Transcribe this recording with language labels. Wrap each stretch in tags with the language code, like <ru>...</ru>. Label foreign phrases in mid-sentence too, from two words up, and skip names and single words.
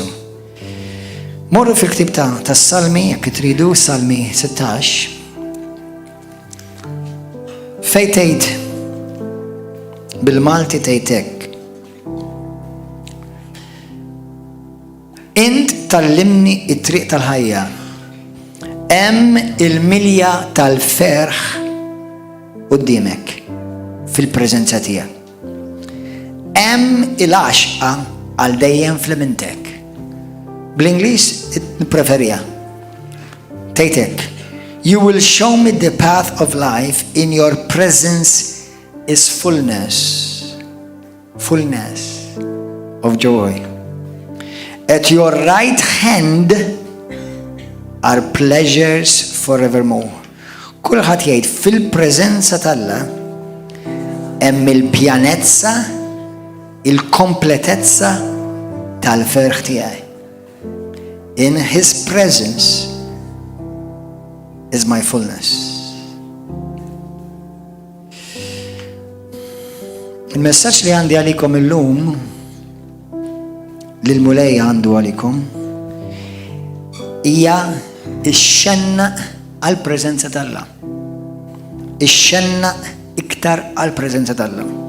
<mt>Morru fil-ktib ta' Salmi, jekk tridu, Salmi 16, fej tgħid bil-Malti tgħidlek: Int tallimni it-triq tal-ħajja, hemm il-milja tal-ferħ qudiemek fil-preżenza tiegħek. Hemm il-għaxqa għal dejjem fl-imintek. Bl-Ingliż nippreferija. Tgħidlek:</mt> <en>You will show me the path of life, in your presence is fullness of joy. At your right hand are pleasures forevermore.</en> <mt>Kulħadd jgħid fil-preżenza tal-Alla hemm il-pjanezza, il-kompletezza tal-ferħ tiegħi.</mt> <en>In his presence is my fullness.</en> <mt>Il-messaġġ li għandi għalikom illum l-mulej għandu għalikum hija ix-xenna għal-preżenza tal-Alla. Ix-xenna iktar għal-preżenza tal-Alla.</mt>